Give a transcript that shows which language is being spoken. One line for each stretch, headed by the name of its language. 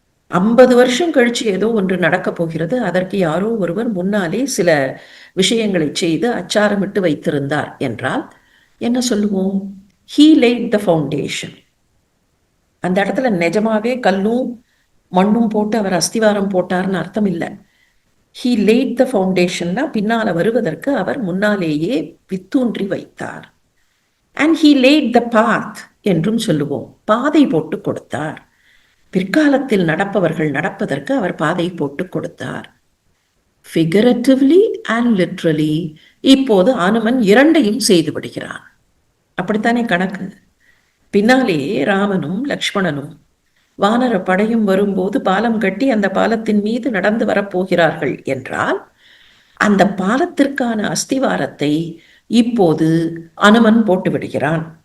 Tamil: 50 வருஷம் கழிச்சு ஏதோ ஒன்று நடக்கப் போகிறது. அதற்கு யாரோ ஒருவர் முன்னாலே சில விஷயங்களை செய்து அச்சாரமிட்டு வைத்திருந்தார் என்றால் என்ன சொல்லுவோம்?
English: He laid the foundation.
Tamil: அந்த இடத்துல நிஜமாவே கல்லும் மண்ணும் போட்டு அவர் அஸ்திவாரம் போட்டார்னு அர்த்தம் இல்லை.
English: He laid the foundation
Tamil: னா பின்னால வருவதற்கு அவர் முன்னாலேயே வித்தூன்றி வைத்தார்.
English: And he laid the path
Tamil: என்றும் சொல்லுவோம். பாதை போட்டு கொடுத்தார். பிற்காலத்தில் நடப்பவர்கள் நடப்பதற்கு அவர் பாதை போட்டு கொடுத்தார்.
English: Figuratively and literally
Tamil: இப்போது அனுமன் இரண்டையும் செய்து விடுகிறான். அப்படித்தானே கணக்கு. பின்னாலே ராமனும் லக்ஷ்மணனும் வானர படையும் வரும்போது பாலம் கட்டி அந்த பாலத்தின் மீது நடந்து வரப்போகிறார்கள் என்றால் அந்த பாலத்திற்கான அஸ்திவாரத்தை இப்போது அனுமன் போட்டு விடுகிறான்.